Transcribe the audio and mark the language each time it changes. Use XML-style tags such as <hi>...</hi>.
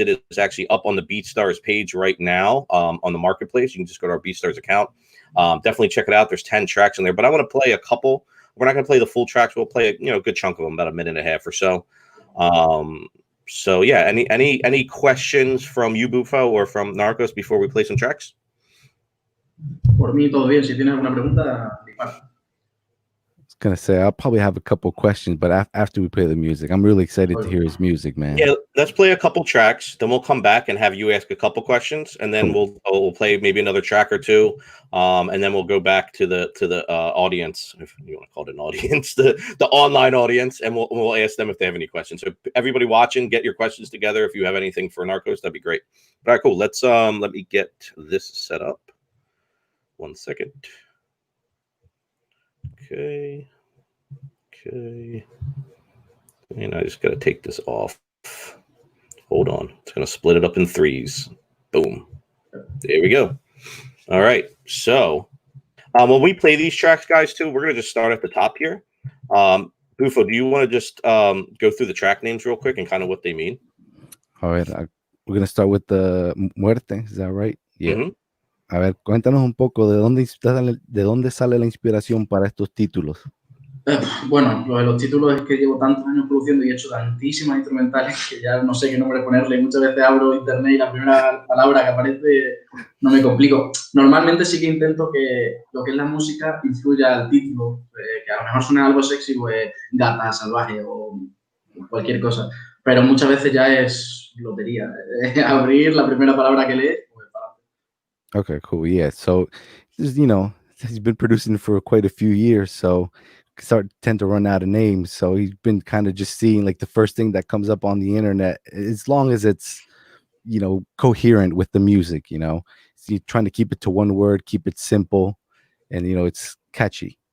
<en>It is actually up on the BeatStars page right now on the marketplace. You can just go to our BeatStars account. Definitely check it out. There's 10 tracks in there, but I want to play a couple. We're not going to play the full tracks. We'll play a good chunk of them, about a minute and a half or so. So yeah, any questions from you, Bufo, or from Narcos before we play some tracks?</en> <es>Por mí todo bien. Si tienes alguna pregunta, dispara.</es> <en>I was gonna say I'll probably have a couple questions, but after we play the music, I'm really excited to hear his music, man. Yeah, let's play a couple tracks, then we'll come back and have you ask a couple questions, and then we'll play maybe another track or two, and then we'll go back to the audience, if you want to call it an audience, the online audience, and we'll ask them if they have any questions. So everybody watching, get your questions together. If you have anything for Narcos, that'd be great. All right, cool. Let's let me get this set up. 1 second. Okay. And I just got to take this off. Hold on. It's going to split it up in threes. Boom. There we go. All right. So when we play these tracks, guys, too, we're going to just start at the top here. Bufo, do you want to just go through the track names real quick and kind of what they mean? All right. We're going to start with the Muerte. Is that right? Yeah. Mm-hmm.</en> <es>A ver, cuéntanos un poco de dónde sale la inspiración para estos títulos. Bueno, lo de los títulos es que llevo tantos años produciendo y he hecho tantísimas instrumentales que ya no sé qué nombre ponerle. Muchas veces abro internet y la primera palabra que aparece no me complico. Normalmente sí que intento que lo que es la música influya al título, que a lo mejor suena algo sexy, pues gata, salvaje o cualquier cosa. Pero muchas veces ya es lotería. Abrir la primera palabra que lees.</es> <en>Okay, cool. Yeah. So, you know, he's been producing for quite a few years, so tend to run out of names. So he's been kind of just seeing like the first thing that comes up on the internet, as long as it's, you know, coherent with the music, you know. So you're trying to keep it to one word, keep it simple, and, you know, it's catchy.</en>